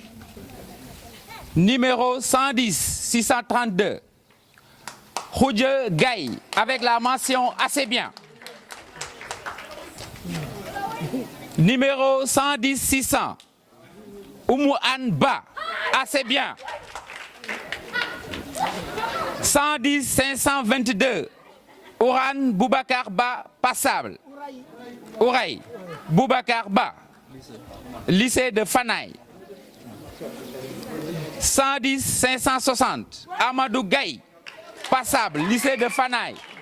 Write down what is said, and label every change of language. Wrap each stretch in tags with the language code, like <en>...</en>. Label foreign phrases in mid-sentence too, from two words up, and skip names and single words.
<fr>Numéro 110 632, Khoudia Gaye, avec la mention assez bien. Numéro 110 600, Oumou Anba, assez bien. 110 522, Ouran Boubacar Ba, passable. Ouraï Boubacar Ba, lycée de Fanaï. 110 560, Amadou Gaye, passable, lycée de Fanaï.</fr>